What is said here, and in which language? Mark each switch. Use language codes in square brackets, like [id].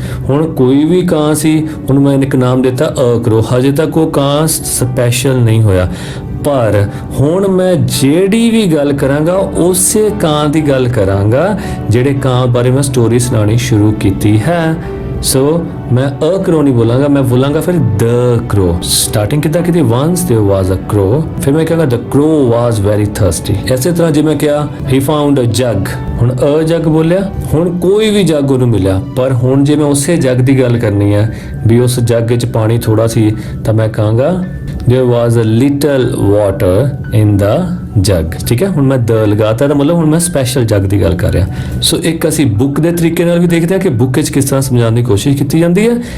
[pa] ਹੁਣ ਕੋਈ ਵੀ ਕਾਂ ਸੀ, ਹੁਣ ਮੈਂ ਇੱਕ ਨਾਮ ਦਿੱਤਾ ਅ ਕਰੋ, ਹਜੇ ਤੱਕ ਉਹ ਕਾਂ ਸਪੈਸ਼ਲ ਨਹੀਂ ਹੋਇਆ, ਪਰ ਹੁਣ ਮੈਂ ਜਿਹੜੀ ਵੀ ਗੱਲ ਕਰਾਂਗਾ ਉਸੇ ਕਾਂ ਦੀ ਗੱਲ ਕਰਾਂਗਾ ਜਿਹੜੇ ਕਾਂ ਬਾਰੇ ਮੈਂ ਸਟੋਰੀ ਸੁਣਾਉਣੀ ਸ਼ੁਰੂ ਕੀਤੀ ਹੈ। ਸੋ ਮੈਂ ਅ ਕਰੋ ਨਹੀਂ ਬੋਲਾਂਗਾ, ਮੈਂ ਬੋਲਾਂਗਾ ਫਿਰ ਦ ਕਰੋ। ਸਟਾਰਟਿੰਗ ਕਿੱਦਾਂ ਕੀਤੀ, [en] once there was a crow, [pa] ਫਿਰ ਮੈਂ ਕਹਾਂਗਾ [en] the crow was very thirsty। [pa] ਇਸੇ ਤਰ੍ਹਾਂ ਜੇ ਮੈਂ ਕਿਹਾ [en] he found a jug, [pa] ਹੁਣ ਅ ਜੱਗ ਬੋਲਿਆ, ਹੁਣ ਕੋਈ ਵੀ ਜੱਗ ਉਹਨੂੰ ਮਿਲਿਆ, ਪਰ ਹੁਣ ਜੇ ਮੈਂ ਉਸੇ ਜੱਗ ਦੀ ਗੱਲ ਕਰਨੀ ਹੈ ਵੀ ਉਸ ਜੱਗ ਵਿੱਚ ਪਾਣੀ ਥੋੜਾ ਸੀ ਤਾਂ ਮੈਂ ਕਹਾਂਗਾ [en] there was a little water in the jug, [pa] ਠੀਕ ਹੈ। ਹੁਣ ਮੈਂ ਦ ਲਗਾਤਾ ਤਾਂ ਮਤਲਬ ਹੁਣ ਮੈਂ ਸਪੈਸ਼ਲ ਜੱਗ ਦੀ ਗੱਲ ਕਰ ਰਿਹਾ। ਸੋ ਇੱਕ ਅਸੀਂ ਬੁੱਕ ਦੇ ਤਰੀਕੇ ਨਾਲ ਵੀ ਦੇਖਦੇ ਹਾਂ ਕਿ ਬੁੱਕ ਵਿੱਚ ਕਿਸ ਤਰ੍ਹਾਂ ਸਮਝਾਉਣ ਦੀ ਕੋਸ਼ਿਸ਼ ਕੀਤੀ ਜਾਂਦੀ ਹੈ।